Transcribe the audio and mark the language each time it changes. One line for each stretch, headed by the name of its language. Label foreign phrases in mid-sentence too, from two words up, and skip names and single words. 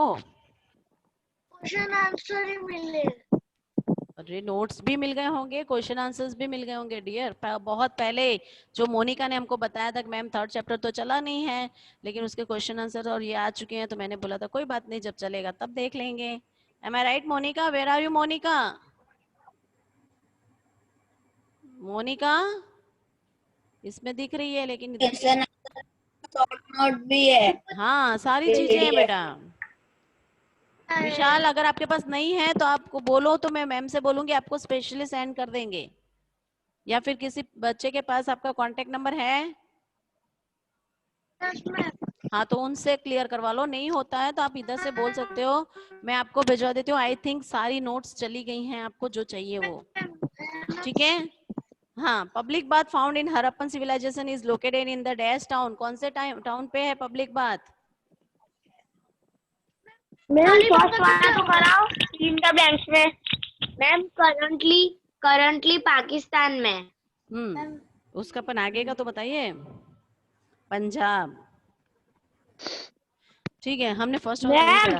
English: question answer
Hindi: ही मिले। अरे नोट्स भी मिल गए होंगे,
English: question answers
Hindi: भी मिल गए होंगे डियर। बहुत पहले जो मोनिका ने हमको बताया था कि
English: ma'am 3rd chapter
Hindi: तो चला नहीं है, लेकिन उसके
English: question answer
Hindi: और ये आ चुके हैं, तो मैंने बोला था कोई बात नहीं, जब चलेगा तब देख लेंगे।
English: Am I right, Monica? Where are you, Monica? Monica,
Hindi: इसमें दिख रही है लेकिन इधर
English: short note
Hindi: भी है। हाँ सारी चीजें हैं बेटा। विशाल अगर आपके पास नहीं है तो आपको बोलो तो मैं मैम से बोलूंगी आपको
English: specially send
Hindi: कर देंगे, या फिर किसी बच्चे के पास आपका
English: contact number
Hindi: है
English: yes ma'am.
Hindi: हाँ तो उनसे क्लियर करवा लो, नहीं होता है तो आप इधर से बोल सकते हो, मैं आपको भिजवा देती हूँ।
English: I think
Hindi: सारी नोट्स चली गई हैं आपको जो चाहिए वो, ठीक है।
English: हाँ public bath found in Harappan civilization is located in the dash town.
Hindi: कौन से टाउन पे है पब्लिक बाथ?
English: ma'am first
Hindi: वाला तो कराओ, तीन का ब्लैंक्स में।
English: ma'am currently
Hindi: पाकिस्तान में। उसका अपन आगे का तो बताइए। पंजाब, ठीक है हमने फर्स्ट वाला नहीं करा।